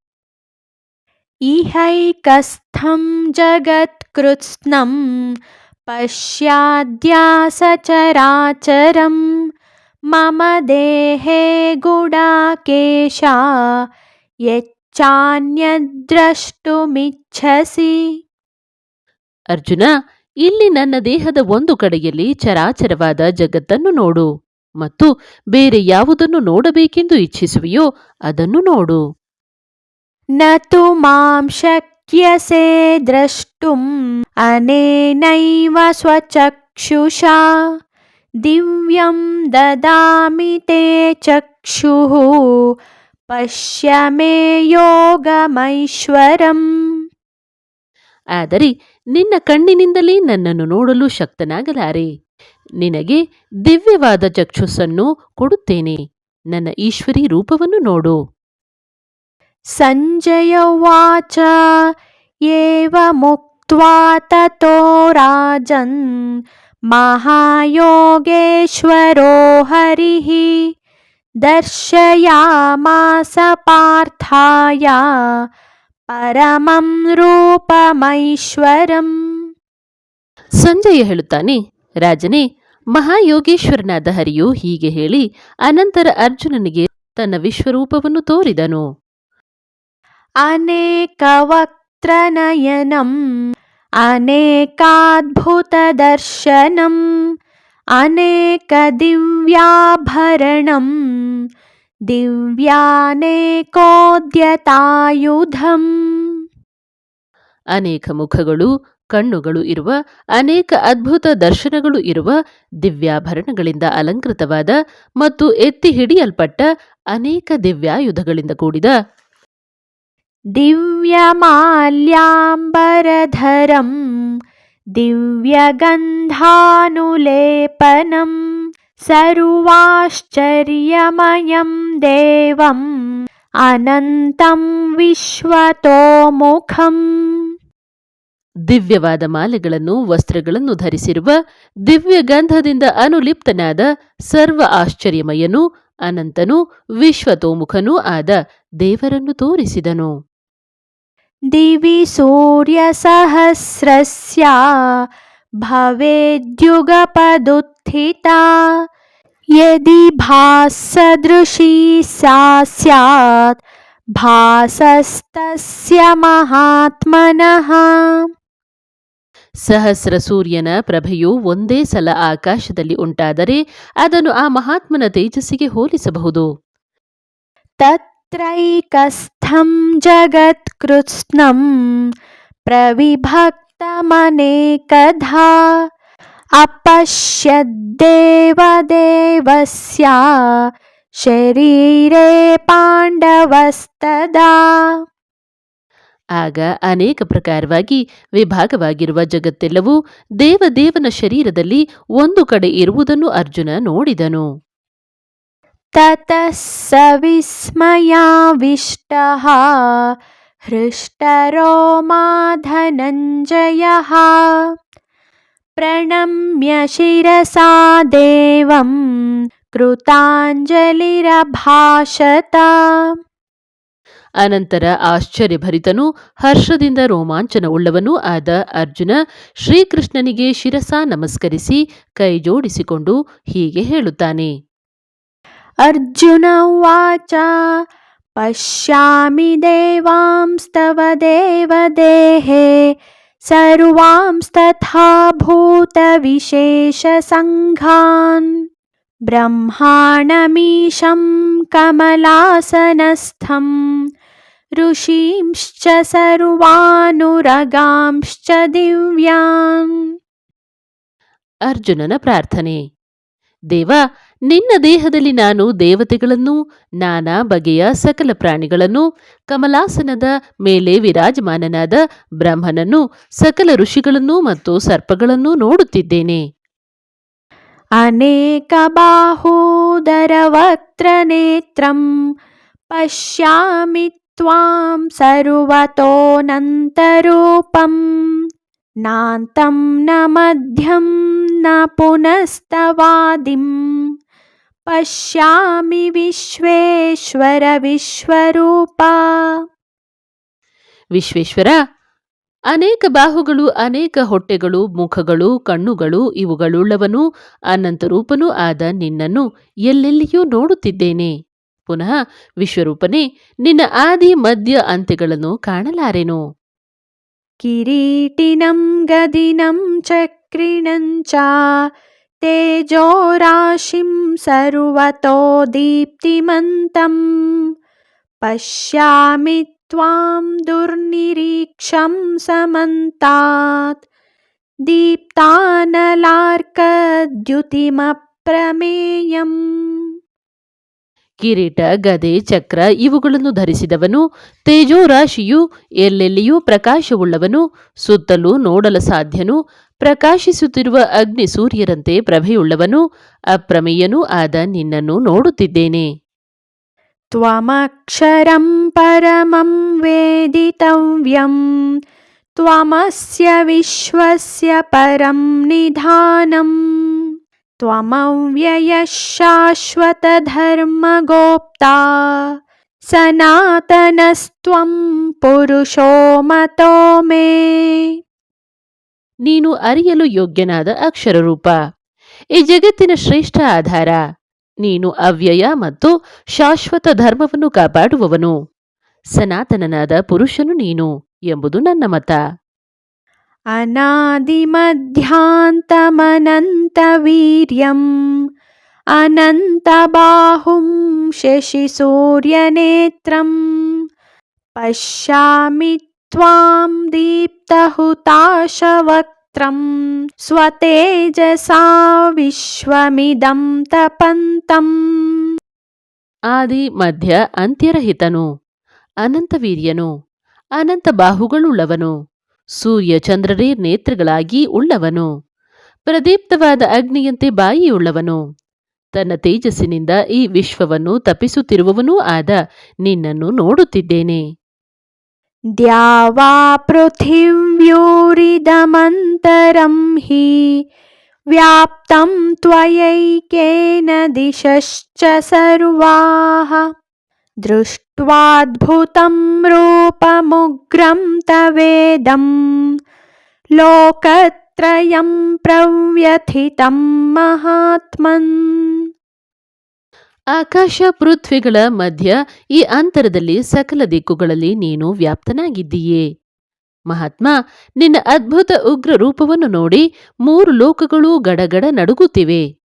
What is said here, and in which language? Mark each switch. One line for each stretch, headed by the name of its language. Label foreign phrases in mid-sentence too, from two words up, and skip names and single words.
Sanskrit: ಇಹೈಕಸ್ಥಂ ಜಗತ್ಕೃತ್ಸ್ನಂ ಪಶ್ಯಾದ್ಯ ಸಚರಾಚರಂ ಮಮ ದೇಹೇ ಗುಡಾಕೇಶ ಯಚ್ಚಾನ್ಯದ್ದ್ರಷ್ಟುಮಿಚ್ಛಸಿ.
Kannada: ಅರ್ಜುನ, ಇಲ್ಲಿ ನನ್ನ ದೇಹದ ಒಂದು ಕಡೆಯಲ್ಲಿ ಚರಾಚರವಾದ ಜಗತ್ತನ್ನು ನೋಡು ಮತ್ತು ಬೇರೆ ಯಾವುದನ್ನು ನೋಡಬೇಕೆಂದು ಇಚ್ಛಿಸುವೆಯೋ ಅದನ್ನು ನೋಡು.
Sanskrit: ನತು ಮಾಂ ಶಕ್ಯಸೆ ದ್ರಷ್ಟುಂ ಅನೇನೈವ ಸ್ವಚಕ್ಷುಷಾ ದಿವ್ಯಂ ದದಾಮಿ ತೇ ಚಕ್ಷುಃ ಪಶ್ಯ ಮೇ ಯೋಗಮೈಶ್ವರಂ.
Kannada: ಆದರೆ ನಿನ್ನ ಕಣ್ಣಿನಿಂದಲೇ ನನ್ನನ್ನು ನೋಡಲು ಶಕ್ತನಾಗಲಾರೆ. ನಿನಗೆ ದಿವ್ಯವಾದ ಚಕ್ಷುಸ್ಸನ್ನು ಕೊಡುತ್ತೇನೆ. ನನ್ನ ಈಶ್ವರಿ ರೂಪವನ್ನು ನೋಡು.
Sanskrit: ಸಂಜಯ ಉವಾಚ ಏವಮುಕ್ತ್ವಾ ತತೋ ರಾಜನ್ ಮಹಾಯೋಗೇಶ್ವರೋ ಹರಿಃ ದರ್ಶಯಾಮಾಸ ಪಾರ್ಥಾಯ ಪರಮಂ ರೂಪಮೈಶ್ವರಂ.
Kannada: ಸಂಜಯ ಹೇಳುತ್ತಾನೆ, ರಾಜನೇ, ಮಹಾಯೋಗೇಶ್ವರನಾದ ಹರಿಯು ಹೀಗೆ ಹೇಳಿ ಅನಂತರ ಅರ್ಜುನನಿಗೆ ತನ್ನ ವಿಶ್ವರೂಪವನ್ನು ತೋರಿದನು.
Sanskrit: ಅನೇಕವಕ್ತ್ರನಯನಂ ಅನೇಕಾದ್ಭುತದರ್ಶನಂ अनेकदिव्याभरणं दिव्यानेकोद्यतायुधम्
Kannada: ಅನೇಕ ಮುಖಗಳು, ಕಣ್ಣುಗಳು ಇರುವ, ಅನೇಕ ಅದ್ಭುತ ದರ್ಶನಗಳು ಇರುವ, ದಿವ್ಯಾಭರಣಗಳಿಂದ ಅಲಂಕೃತವಾದ ಮತ್ತು ಎತ್ತಿ ಹಿಡಿಯಲ್ಪಟ್ಟ ಅನೇಕ ದಿವ್ಯಾಯುಧಗಳಿಂದ ಕೂಡಿದ
Sanskrit: दिव्यमाल्याम्बरधरं दिव्यगन्धानुलेपनं सर्वाश्चर्यमयं देवम् अनन्तं विश्वतोमुखम्
Kannada: ದಿವ್ಯವಾದ ಮಾಲೆಗಳನ್ನು, ವಸ್ತ್ರಗಳನ್ನು ಧರಿಸಿರುವ, ದಿವ್ಯ ಗಂಧದಿಂದ ಅನುಲಿಪ್ತನಾದ, ಸರ್ವ ಆಶ್ಚರ್ಯಮಯನೂ ಅನಂತನೂ ವಿಶ್ವತೋಮುಖನೂ ಆದ ದೇವರನ್ನು ತೋರಿಸಿದನು.
Sanskrit: दिवि सूर्यसहस्रस्य भवेद्युगपदुत्थिता यदि भासदृशी सा स्यात् भासस्तस्य महात्मनः
Kannada: ಸಹಸ್ರ ಸೂರ್ಯನ ಪ್ರಭೆಯು ಒಂದೇ ಸಲ ಆಕಾಶದಲ್ಲಿ ಉಂಟಾದರೆ ಅದನ್ನು ಆ ಮಹಾತ್ಮನ ತೇಜಸ್ಸಿಗೆ ಹೋಲಿಸಬಹುದು.
Sanskrit: तत्रैकस्थं जगत्कृत्स्नं प्रविभक्तमनेकधा अपश्यद्देवदेवस्य शरीरे पाण्डवस्तदा
Kannada: ಆಗ ಅನೇಕ ಪ್ರಕಾರವಾಗಿ ವಿಭಾಗವಾಗಿರುವ ಜಗತ್ತೆಲ್ಲವೂ ದೇವದೇವನ ಶರೀರದಲ್ಲಿ ಒಂದು ಕಡೆ ಇರುವುದನ್ನು ಅರ್ಜುನ ನೋಡಿದನು.
Sanskrit: ततः स विस्मयाविष्टः हृष्टरोमा धनञ्जयः प्रणम्य शिरसा देवं कृताञ्जलिरभाषत.
Kannada: ಅನಂತರ ಆಶ್ಚರ್ಯಭರಿತನೂ ಹರ್ಷದಿಂದ ರೋಮಾಂಚನವುಳ್ಳವನೂ ಆದ ಅರ್ಜುನ ಶ್ರೀಕೃಷ್ಣನಿಗೆ ಶಿರಸಾ ನಮಸ್ಕರಿಸಿ ಕೈ ಜೋಡಿಸಿಕೊಂಡು ಹೀಗೆ ಹೇಳುತ್ತಾನೆ.
Sanskrit: अर्जुन उवाच पश्यामि देवांस्तव देवदेहे सर्वांस्तथा भूतविशेषसङ्घान् ब्रह्माणमीशं कमलासनस्थं ऋषींश्च सर्वानुरगांश्च दिव्यान्.
Kannada: ಅರ್ಜುನನ ಪ್ರಾರ್ಥನೆ. ದೇವ, ನಿನ್ನ ದೇಹದಲ್ಲಿ ನಾನು ದೇವತೆಗಳನ್ನು, ನಾನಾ ಬಗೆಯ ಸಕಲ ಪ್ರಾಣಿಗಳನ್ನು, ಕಮಲಾಸನದ ಮೇಲೆ ವಿರಾಜಮಾನನಾದ ಬ್ರಹ್ಮನನ್ನು, ಸಕಲ ಋಷಿಗಳನ್ನು ಮತ್ತು ಸರ್ಪಗಳನ್ನೂ ನೋಡುತ್ತಿದ್ದೇನೆ.
Sanskrit: अनेकबाहूदरवक्त्रनेत्रं पश्यामि त्वां सर्वतोऽनन्तरूपं नान्तं न मध्यं न पुनस्तवादिं पश्यामि विश्वेश्वर विश्वरूपा.
Kannada: ವಿಶ್ವೇಶ್ವರ, ಅನೇಕ ಬಾಹುಗಳು, ಅನೇಕ ಹೊಟ್ಟೆಗಳು, ಮುಖಗಳು, ಕಣ್ಣುಗಳು ಇವುಗಳುಳ್ಳವನೂ ಅನಂತರೂಪನೂ ಆದ ನಿನ್ನನ್ನು ಎಲ್ಲೆಲ್ಲಿಯೂ ನೋಡುತ್ತಿದ್ದೇನೆ. ಪುನಃ ವಿಶ್ವರೂಪನೇ, ನಿನ್ನ ಆದಿ ಮಧ್ಯ ಅಂತ್ಯಗಳನ್ನು ಕಾಣಲಾರೆನು.
Sanskrit: किरीटिनं गदिनं चक्रिणं च तेजोराशिं सर्वतो दीप्तिमन्तं पश्यामि त्वां दुर्निरीक्षं समन्तात् दीप्तानलार्कद्युतिमप्रमेयम्.
Kannada: ಕಿರೀಟ, ಗದೆ, ಚಕ್ರ ಇವುಗಳನ್ನು ಧರಿಸಿದವನು, ತೇಜೋರಾಶಿಯು ಎಲ್ಲೆಲ್ಲಿಯೂ ಪ್ರಕಾಶವುಳ್ಳವನು, ಸುತ್ತಲೂ ನೋಡಲ ಸಾಧ್ಯನೂ ಪ್ರಕಾಶಿಸುತ್ತಿರುವ ಅಗ್ನಿ ಸೂರ್ಯರಂತೆ ಪ್ರಭೆಯುಳ್ಳವನು, ಅಪ್ರಮೇಯನೂ ಆದ ನಿನ್ನನ್ನು ನೋಡುತ್ತಿದ್ದೇನೆ.
Sanskrit: त्वमक्षरं परमं वेदितव्यं त्वमस्य विश्वस्य परं निधानम् त्वमव्ययः शाश्वतधर्मगोप्ता सनातनस्त्वं पुरुषो मतो मे.
Kannada: ನೀನು ಅರಿಯಲು ಯೋಗ್ಯನಾದ ಅಕ್ಷರರೂಪ, ಈ ಜಗತ್ತಿನ ಶ್ರೇಷ್ಠ ಆಧಾರ. ನೀನು ಅವ್ಯಯ ಮತ್ತು ಶಾಶ್ವತ ಧರ್ಮವನ್ನು ಕಾಪಾಡುವವನು, ಸನಾತನನಾದ ಪುರುಷನು ನೀನು ಎಂಬುದು ನನ್ನ ಮತ.
Sanskrit: अनादिमध्यान्तमनन्तवीर्यम् अनन्तबाहुं शशिसूर्यनेत्रम् पश्यामि त्वां दीप्तहुताशवक्त्रम् स्वतेजसा विश्वमिदं तपन्तम्.
Kannada: ಆದಿ ಮಧ್ಯ ಅಂತ್ಯರಹಿತನು, ಅನಂತವೀರ್ಯನು, ಅನಂತ ಬಾಹುಗಳುಳ್ಳವನು, ಸೂರ್ಯ ಚಂದ್ರರೇ ನೇತ್ರಗಳಾಗಿ ಉಳ್ಳವನು, ಪ್ರದೀಪ್ತವಾದ ಅಗ್ನಿಯಂತೆ ಬಾಯಿಯುಳ್ಳವನು, ತನ್ನ ತೇಜಸ್ಸಿನಿಂದ ಈ ವಿಶ್ವವನ್ನು ತಪಿಸುತ್ತಿರುವವನೂ ಆದ ನಿನ್ನನ್ನು ನೋಡುತ್ತಿದ್ದೇನೆ.
Sanskrit: द्यावा पृथिव्योरिदमन्तरं हि व्याप्तं त्वयैकेन दिशश्च सर्वाः दृष्ट्वाद्भुतं रूपमुग्रं तवेदं लोकत्रयं प्रव्यथितं महात्मन्.
Kannada: ಆಕಾಶ ಪೃಥ್ವಿಗಳ ಮಧ್ಯ ಈ ಅಂತರದಲ್ಲಿ ಸಕಲ ದಿಕ್ಕುಗಳಲ್ಲಿ ನೀನು ವ್ಯಾಪ್ತನಾಗಿದ್ದೀಯೆ. ಮಹಾತ್ಮ, ನಿನ್ನ ಅದ್ಭುತ ಉಗ್ರ ರೂಪವನ್ನು ನೋಡಿ 3 ಲೋಕಗಳೂ ಗಡಗಡ ನಡುಗುತ್ತಿವೆ.